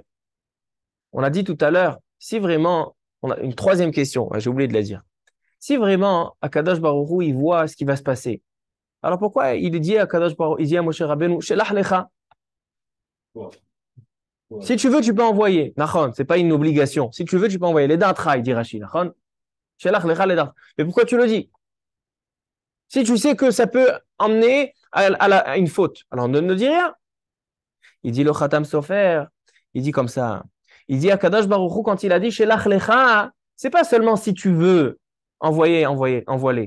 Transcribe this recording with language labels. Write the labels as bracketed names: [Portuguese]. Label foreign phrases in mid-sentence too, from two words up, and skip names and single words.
[French] On a dit tout à l'heure, si vraiment, on a une troisième question, j'ai oublié de la dire. Si vraiment [Hebrew] הקדוש ברוך הוא, [French] il voit ce qui va se passer, alors pourquoi il dit à [Hebrew] הקדוש ברוך הוא, [French] il dit à Moshe Rabbeinu, [Hebrew] שלח לך. [French] Si tu veux, tu peux envoyer. Nachon, c'est pas une obligation. Si tu veux, tu peux envoyer. Les datraï, dit Rashi. Nachon. [Hebrew] שלח לך [French] les datraï. Mais pourquoi tu le dis? Si tu sais que ça peut emmener à une faute, alors ne dis rien. Il dit le Khatam Sofer, il dit comme ça. Il dit à [Hebrew] קדוש ברוך הוא, [French] quand il a dit [Hebrew] שלח לך, [French] c'est pas seulement si tu veux envoie-les.